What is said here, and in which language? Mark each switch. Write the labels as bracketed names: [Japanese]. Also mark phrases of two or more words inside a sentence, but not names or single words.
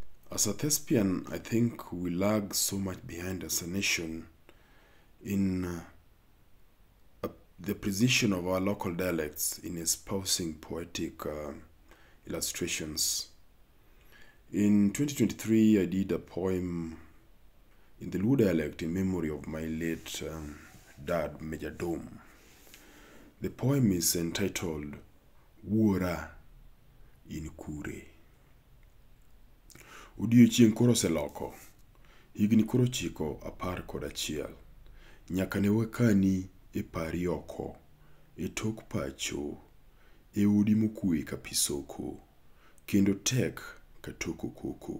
[English] As a thespian, I think we lag so much behind as a nation in the precision of our local dialects in espousing poetic illustrations. In 2023, I did a poem in the Luo dialect in memory of my late dad, Major Dome. The poem is entitled Wuora in Kure. [Luo (Kenya and Tanzania)] Odiochieng' koro oseloko, higni koro 9-11, nyaka ne wakani e pari oko, e tok pacho, e odi mokwe ka pisoko, kendo tek ka toko koko.